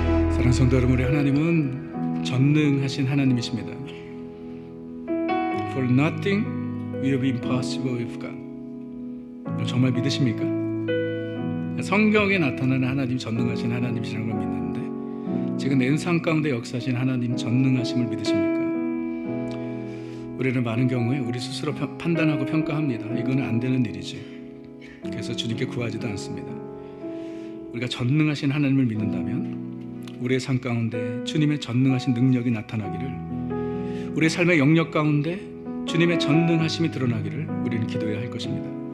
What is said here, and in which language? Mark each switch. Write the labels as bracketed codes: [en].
[ko] 사랑하는 성도 여러분, 우리 하나님은 전능하신 하나님이십니다. [en] For nothing will be impossible with God. [ko] 정말 믿으십니까? 성경에 나타나는 하나님 전능하신 하나님이시라는 걸 믿는데 지금 내 인상 가운데 역사하신 하나님 전능하심을 믿으십니까? 우리는 많은 경우에 우리 스스로 판단하고 평가합니다. 이거는 안 되는 일이지. 그래서 주님께 구하지도 않습니다. 우리가 전능하신 하나님을 믿는다면 우리의 삶 가운데 주님의 전능하신 능력이 나타나기를, 우리의 삶의 영역 가운데 주님의 전능하심이 드러나기를 우리는 기도해야 할 것입니다.